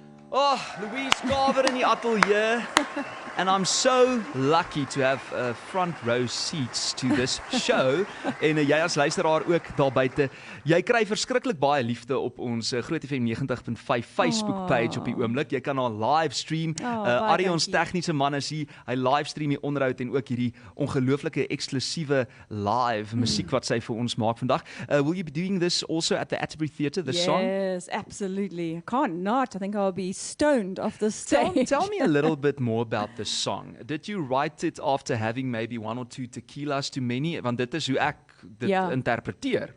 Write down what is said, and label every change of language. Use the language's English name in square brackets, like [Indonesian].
[Afrikaans] Oh, Louise Carver in die ateljee. [English] And I'm so lucky to have front row seats to this show. [Afrikaans] En jy as luisteraar ook daar buite. Jy kry verskriklik baie liefde op ons Groot FM 90.5 Facebook page op die oomblik. Jy kan haar live stream. baie Ari ons dankie. tegniese man is hier. Hy live stream die onderhoud en ook hierdie ongelooflike eksklusiewe live musiek wat sy vir ons maak vandag. [English] Will you be doing this also at the Atterbury Theatre, this song? Yes, absolutely. I can't not. I think I'll be stoned off the Tell, stage. tell me a little bit more about this song. Did you write it after having maybe one or two tequilas too many? [Afrikaans] Want dit is hoe ek dit Ja. interpreteer.